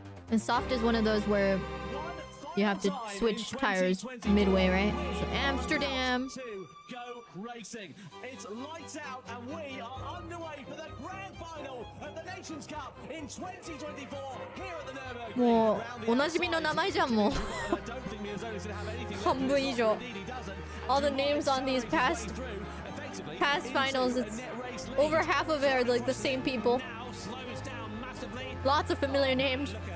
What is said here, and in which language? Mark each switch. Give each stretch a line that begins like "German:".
English: And soft is one of those where you have to switch tires midway, right? So Amsterdam. Go racing. It's lights out and we are underway for the grand final of the Nations Cup in 2024 here at the Nürburgring.
Japanese: もうおなじみの名前じゃんもう。半分以上。
English: All the names on these past finals, it's over half of it are like the same people. Lots of familiar names.